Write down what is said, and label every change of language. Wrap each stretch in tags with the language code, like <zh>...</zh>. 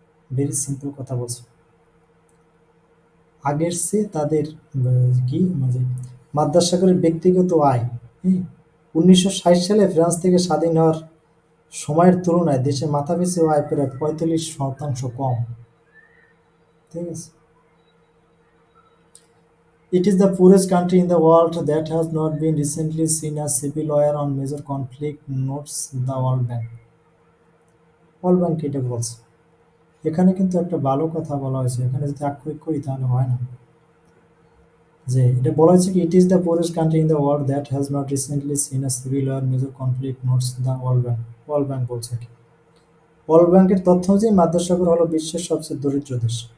<en>very simple</en> <bn>কথা বলছে, আগের চেয়ে তাদের কি মানে মাদাগাস্কারের ব্যক্তিগত আয় 1960 সালে ফ্রান্স থেকে স্বাধীন হওয়ার সময়ের তুলনায় দেশে মাথাপিছু আয় প্রায় 45% কম। ঠিক আছে,</bn> <en>it is the poorest country in the world that has not been recently seen a civil war on major conflict, notes the World Bank।</en> <bn>World bank এটা বলছে। এখানে কিন্তু একটা ভালো কথা বলা হয়েছে, এখানে যদি আক্ষরিক করি তাহলে হয় না। যে এটা বলা হয়েছে কি,</bn> <en>It is the poorest country in the world that has not recently seen a civil war major conflict, notes the world bank.</en> <bn>World bank বলছে কি, ওয়ার্ল্ড ব্যাংকের তথ্য অনুযায়ী মাদাগাস্কার হলো বিশ্বের সবচেয়ে দরিদ্র দেশ।</bn>